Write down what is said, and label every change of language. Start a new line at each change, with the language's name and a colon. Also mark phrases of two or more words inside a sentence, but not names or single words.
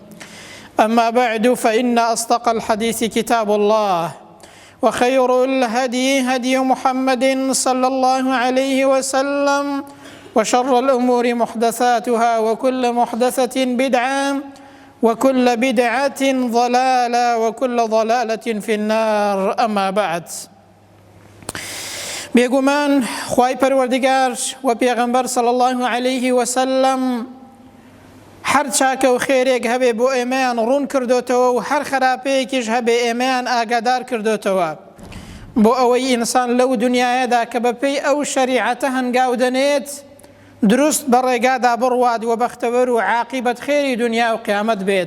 Arabic: أما بعد، فإن أصدق الحديث كتاب الله، وخير الهدي هدي محمد صلى الله عليه وسلم، وشر الأمور محدثاتها، وكل محدثة بدعة، وكل بدعة ضلالة، وكل ضلالة في النار. أما بعد،
Central Kurdish: بێگومان خوای پەروەردگار و پێغەمبەر
Arabic: صلی الله عليه وسلم
Central Kurdish: هەر چاکە و خێرێک هەبێ بۆ ئێمەیان ڕوون کردوتەوە و هەر خراپەیەکیش هەبێ ئێمەیان ئاگادار کردوتەوە بۆ ئەوەی ئینسان لەو دنیاەدا کە بەپێی ئەو شەریعەتە هەنگاو دەنێت دروست بە ڕێگادا بڕوات و بەختەوەر و عاقیبەت خێری دنیا و قیامەت بێت.